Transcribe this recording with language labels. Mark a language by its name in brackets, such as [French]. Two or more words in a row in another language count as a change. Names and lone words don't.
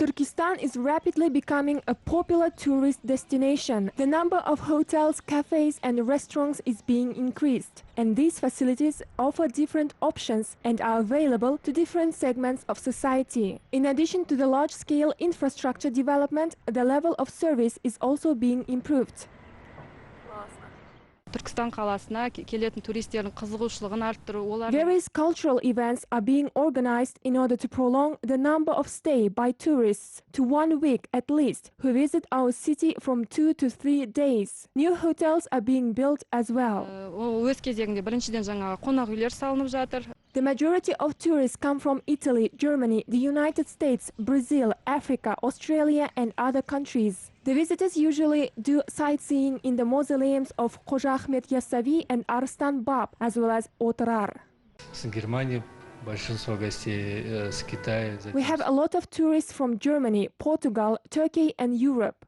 [English] Turkistan is rapidly becoming a popular tourist destination. The number of hotels, cafes and restaurants is being increased, and these facilities offer different options and are available to different segments of society. In addition to the large-scale infrastructure development, the level of service is also being improved. [Kazakh] Turkistan қаласына келетін туристердің қызығушылығын арттыру, [English] Various cultural events are being organized in order to prolong the number of stay by tourists to 1 week at least, who visit our city from 2 to 3 days. New hotels are being built as well. [Kazakh] өз кезегінде біріншіден жаңағы қонақ үйлер салынып жатыр. [English] The majority of tourists come from Italy, Germany, the United States, Brazil, Africa, Australia and other countries. The visitors usually do sightseeing in the mausoleums of Qoja Ahmet Yassavi and Arslan Bab, as well as Otrar. We have a lot of tourists from Germany, Portugal, Turkey and Europe.